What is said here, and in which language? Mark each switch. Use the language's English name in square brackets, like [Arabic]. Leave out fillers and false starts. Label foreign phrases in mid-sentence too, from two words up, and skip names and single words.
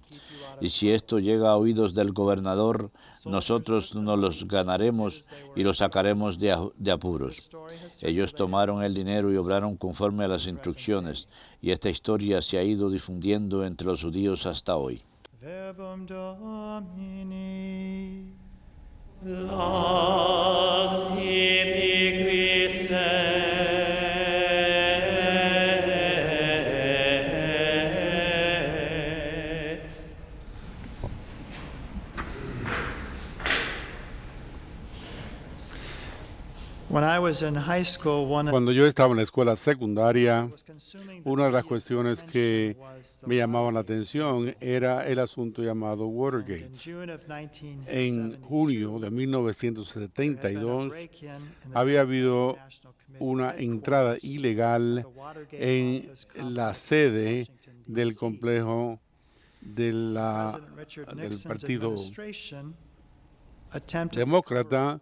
[Spanish] Y si esto llega a oídos del gobernador, nosotros nos los ganaremos y los sacaremos de apuros. Ellos tomaron el dinero y obraron conforme a las instrucciones, y esta historia se ha ido difundiendo entre los judíos hasta hoy. [Latin] Verbum Domini. Laus tibi Christe. [English] When I was in high school, [Spanish] Cuando yo estaba en la escuela secundaria, una de las cuestiones que me llamaban la atención era el asunto llamado Watergate. En junio de 1972 había habido una entrada ilegal en la sede del complejo del Partido Demócrata.